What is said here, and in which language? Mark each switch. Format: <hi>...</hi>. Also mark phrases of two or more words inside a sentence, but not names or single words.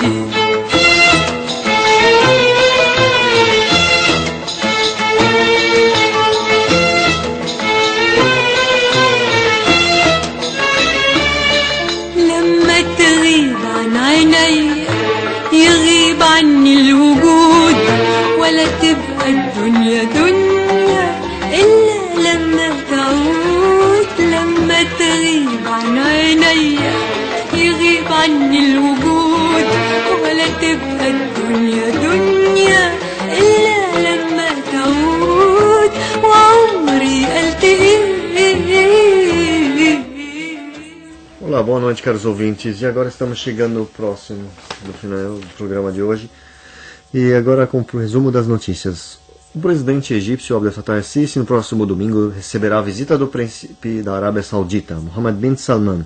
<ar>لما تغيب عن عيني يغيب عني الوجود، ولا تبقى الدنيا دنيا إلا لما تعود. لما تغيب عن عيني يغيب عني الوجود، ولا تبقى الدنيا دنيا إلا لما تعود. وعمري ألتقي.</ar> <pt>Olá, boa noite, caros ouvintes. E agora estamos chegando próximo do final do programa de hoje. E agora com o resumo das notícias. O presidente egípcio Abdel Fattah el-Sisi no próximo domingo receberá a visita do príncipe da Arábia Saudita, Mohammed bin Salman.</pt>